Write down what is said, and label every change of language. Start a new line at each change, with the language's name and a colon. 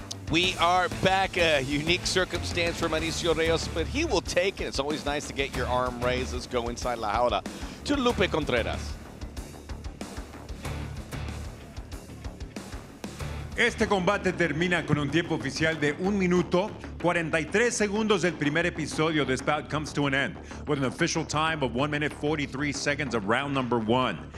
English: We are back. A unique circumstance for Mauricio Rios, but he will take it. It's always nice to get your arm raised. Let's go inside La Jaula to Lupe Contreras.
Spanish: Este combate termina con un tiempo oficial de 1 minuto 43 segundos. Del primer episodio.
English: This bout comes to an end with an official time of 1 minute 43 seconds of round number 1.